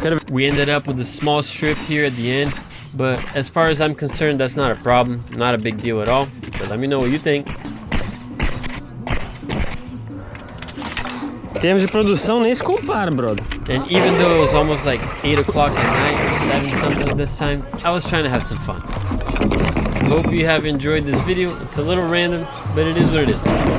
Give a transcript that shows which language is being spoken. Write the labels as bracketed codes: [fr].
[en] We ended up with a small strip here at the end, but as far as I'm concerned, that's not a problem. Not a big deal at all. But let me know what you think. [pt] Termos de produção nem se compara, brother. [en] And even though it was almost like 8 o'clock at night or 7 something at this time, I was trying to have some fun. Hope you have enjoyed this video. It's a little random, but it is what it is.